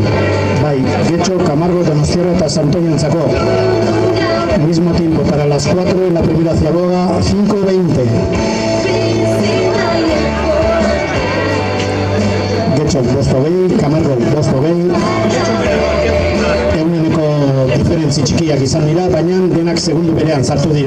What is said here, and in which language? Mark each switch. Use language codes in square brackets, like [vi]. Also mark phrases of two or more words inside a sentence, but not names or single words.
[eu] Bai, Getxo, Camargo, Donostiarra eta Santoñentzako. [es] Mismo tiempo para las 4 en la primera Ziaboga, 5:20. Getxo 5:20, Camargo 5:20. [eu] Eguneko diferentzi txikiak izan dira, baina denak segundu berean sartu dira.